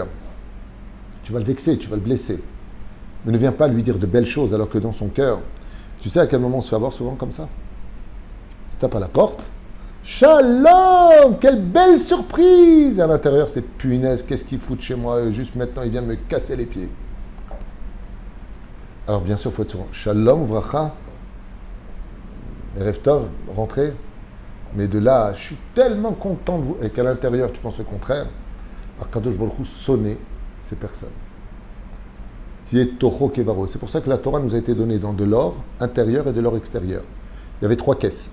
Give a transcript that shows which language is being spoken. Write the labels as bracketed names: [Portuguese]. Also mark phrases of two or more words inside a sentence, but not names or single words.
[French] Tu vas le vexer, tu vas le blesser. Mais ne viens pas lui dire de belles choses alors que dans son cœur, tu sais à quel moment on se fait avoir souvent comme ça? Tu tapes à la porte. Shalom! Quelle belle surprise! À l'intérieur, c'est punaise, qu'est-ce qu'il fout de chez moi? Juste maintenant, il vient de me casser les pieds. Alors bien sûr, il faut être souvent. [Hebrew] שלום, ברכה. ערב טוב, [French] rentrez. Mais de là, je suis tellement content de vous, et qu'à l'intérieur, tu penses le contraire. [Hebrew] הקדוש ברוך הוא [French] sonnait ces personnes. C'est pour ça que la Torah nous a été donnée dans de l'or intérieur et de l'or extérieur. Il y avait 3 caisses.